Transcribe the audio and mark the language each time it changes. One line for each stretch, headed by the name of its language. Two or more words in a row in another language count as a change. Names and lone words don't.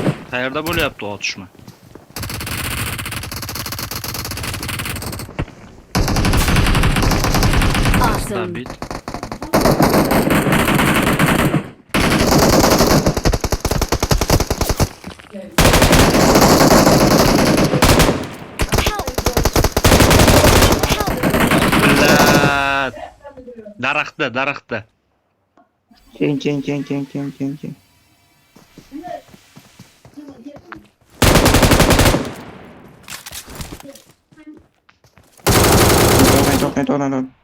Uzbek: Qayerda bo'lyapti otishma?
English: Awesome. David. Help! Help!
Uzbek: Millat. Daraxtda. Keng. To'g'ri.